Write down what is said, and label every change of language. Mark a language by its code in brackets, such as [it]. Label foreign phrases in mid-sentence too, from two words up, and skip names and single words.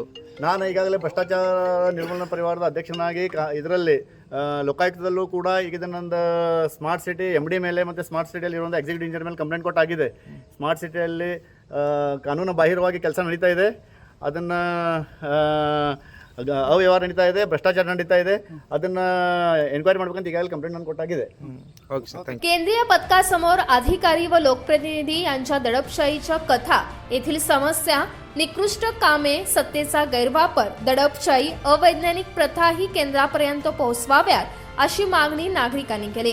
[kn] ನಾನು ಈಗಾಗಲೇ ಭ್ರಷ್ಟಾಚಾರ ನಿರ್ಮೂಲನಾ ಪರಿವಾರದ ಅಧ್ಯಕ್ಷನಾಗಿ ಇದರಲ್ಲಿ ಲೋಕಾಯುಕ್ತದಲ್ಲೂ ಕೂಡ ಈಗ ಇದನ್ನೊಂದು ಸ್ಮಾರ್ಟ್ ಸಿಟಿ MD ಮೇಲೆ ಮತ್ತು ಸ್ಮಾರ್ಟ್ ಸಿಟಿಯಲ್ಲಿ ಇರುವಂಥ [en] executive engineer [kn] ಮೇಲೆ ಕಂಪ್ಲೇಂಟ್ ಕೊಟ್ಟಾಗಿದೆ. ಸ್ಮಾರ್ಟ್ ಸಿಟಿಯಲ್ಲಿ ಕಾನೂನು ಬಾಹಿರವಾಗಿ ಕೆಲಸ ನಡೀತಾ ಇದೆ, ಅದನ್ನು ಅವ್ಯವಹಾರ ನಡೀತಾ ಇದೆ, ಭ್ರಷ್ಟಾಚಾರ ನಡೀತಾ ಇದೆ, ಅದನ್ನು ಎನ್ಕ್ವೈರಿ ಮಾಡ್ಬೇಕಂತ ಈಗಾಗಲೇ ಕಂಪ್ಲೇಂಟ್ ನಾನು ಕೊಟ್ಟಾಗಿದೆ. [mr] केंद्रीय पथकासमोर अधिकारी व लोकप्रतिनिधी यांच्या दडपशाहीच्या कथा, येथील समस्या, निकृष्ट कामे, सत्तेचा गैरवापर, दडपशाही, अवैज्ञानिक प्रथा ही केंद्रापर्यंत पोहोचवाव्यात अशी मागणी नागरिकांनी केली.